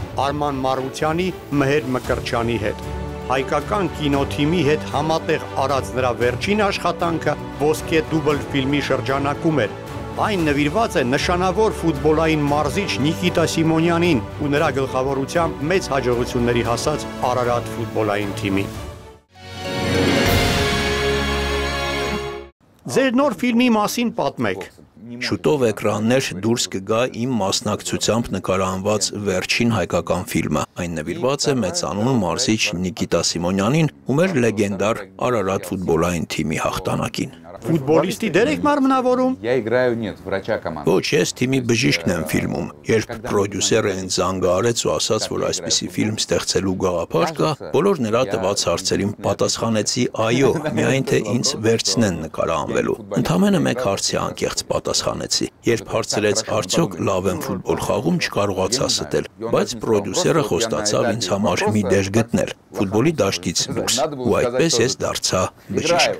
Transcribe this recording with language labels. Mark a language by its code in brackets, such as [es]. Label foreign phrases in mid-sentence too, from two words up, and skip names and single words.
[hy] Արման Մարությանի, Մհեր Մկրտչյանի հետ։ Հայկական կինոթիմի հետ համատեղ արած նրա վերջին աշխատանքը «Ոսկե դուբլ» ֆիլմի շրջանակում էր։ Այն նվիրված է նշանավոր ֆուտբոլային մարզիչ Նիկիտա Սիմոնյանին ու նրա գլխավորությամբ մեծ հաջողությունների հասած Արարատ ֆուտբոլային թիմին։ Ձեր նոր ֆիլմի մասին պատմեք։ Շուտով էկրաններ դուրս կգա իմ մասնակցությամբ նկարահանված վերջին հայկական ֆիլմը։ Այն նվիրված է մեծանուն մարզիչ Նիկիտա Սիմոնյանին ու մեր լեգենդար Արարատ ֆուտբոլային թիմի հաղթանակին։ Ֆուտբոլիստի դեր եք մարմնավորում։ [ru] я играю, нет, врача команды. [hy] Ոչ, ես թիմի բժիշկն եմ ֆիլմում։ Երբ պրոդյուսերը ինձ զանգահարեց ու ասաց, որ այսպիսի ֆիլմ ստեղծելու գաղափար կա, բոլոր նրա տված հարցերին պատասխանեցի այո, միայն թե ինձ վերցնեն նկարահանվելու։ Ընդամենը մեկ հարցի անկեղծ պատասխանեցի։ Երբ հարցրեց արդյոք լավ եմ ֆուտբոլ խաղում, չկարողացա ստել, բայց պրոդյուսերը խոստացավ ինձ համար մի դեր գտնել ֆուտբոլի դաշտից դուրս, ու այդպես ես դարձա բժիշկ։